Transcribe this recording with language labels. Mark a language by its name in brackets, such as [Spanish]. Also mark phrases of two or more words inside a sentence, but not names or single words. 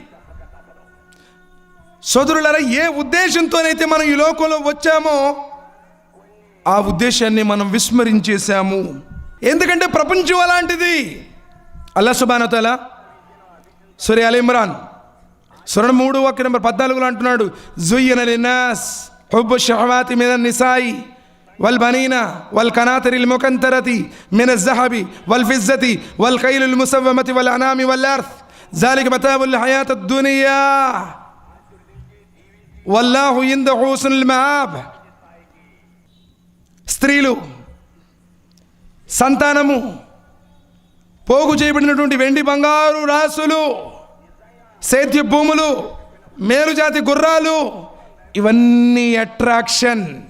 [Telugu] సోదరులారా, ఏ ఉద్దేశంతోనైతే మనం ఈ లోకంలో వచ్చామో ఆ ఉద్దేశాన్ని మనం విస్మరించేశాము. ఎందుకంటే ప్రపంచం అలాంటిది. అల్లాహ్ [Arabic] سبحانه وتعالى [Telugu] సూరా అల్ ఇమ్రాన్ సూర 3 వాక్య నంబర్ 14 అంటున్నాడు, [Arabic] زين للناس حب الشهوات من النساء والبنين والقناطر المقنطرة من الذهب والفضة والخيل المسومة والأنعام والحرث ذلك متاع الحياة الدنيا والله عنده حسن المآب. [Telugu] స్త్రీలు, సంతానము, పోగు చేయబడినటువంటి వెండి బంగారు రాసులు, సేద్య భూములు, మేలుజాతి గుర్రాలు, ఇవన్నీ అట్రాక్షన్.